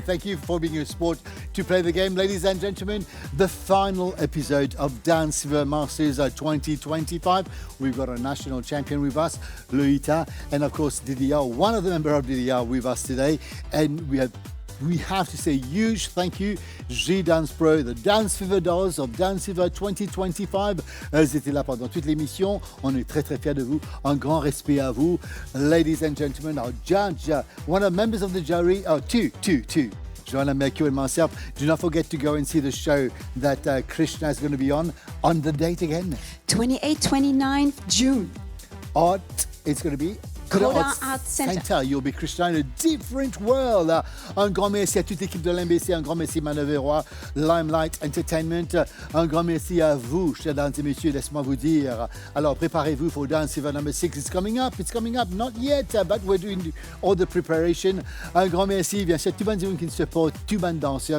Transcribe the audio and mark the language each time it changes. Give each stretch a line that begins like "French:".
English: Thank you for being a sport to play the game. Ladies and gentlemen, the final episode of Dance Fever Masters 2025. We've got a national champion with us, Loïta, and of course Didier, one of the members of Didier with us today. And we have we have to say huge thank you, J-Dance Pro, the Dance Fever Dolls of Dance Fever 2025.
French: Elles étaient là pendant toute l'émission. On est très, très fiers de vous. Un grand respect à vous.
English: Ladies and gentlemen, our judge, one of the members of the jury, two. Joanna Mercure and myself. Do not forget to go and see the show that Krishna is going to be on the date again. 28th, 29th June. It's going to be Coda Arts Center. You'll be Krishna in a different world.
French: Un grand merci à toute l'équipe de l'MBC. Un grand merci Manœuvre, Limelight Entertainment. Un grand merci à vous, chers dames et messieurs. Laisse-moi vous dire. Alors, préparez-vous
English: for Dance Fever number 6. It's coming up. Not yet, but we're doing all the preparation.
French: Un grand merci, bien sûr, tout le monde qui nous supporte, tout le monde danseur.